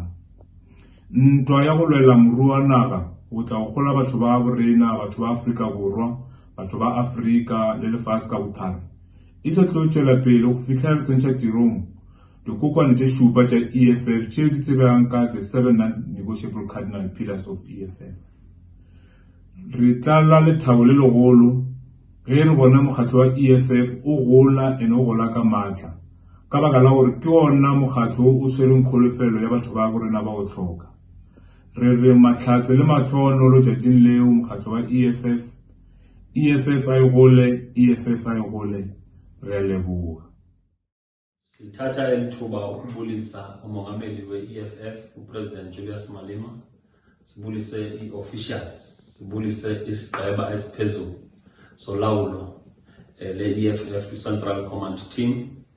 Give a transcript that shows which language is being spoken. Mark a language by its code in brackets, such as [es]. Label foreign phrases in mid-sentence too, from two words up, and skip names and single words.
[nso] Ntwa ya go lwela moruo wa naga go tla go gola batho ba borena, batho ba Afrika Borwa, batho ba Afrika le lefatshe ka bophara. E se tlo tšwela pele go fihla re tsentšha tirong dikokwane tše 7 tša EFF tšeo di tsebegang ka [en] the 7 non-negotiable cardinal pillars of EFF. [nso] Re tla la lethabo le legolo ge re bona mokgatlo wa EFF o gola ene o gola ka maatla ka baka la gore ke ona mokgatlo o tshwereng kgolofelo ya batho ba borena ba go tlhoka. Re re mahlatse le matlhoonolo tšatšing leo mokgatlo wa EFF a e gole, EFF a e gole, re a leboga. [xh] Sithatha elithuba ukubulisa umongameli we-EFF uPresident Julius Malema, sibulise i-officials, sibulise isiqeba esiphezulu solawulo le-EFF Central Command Team,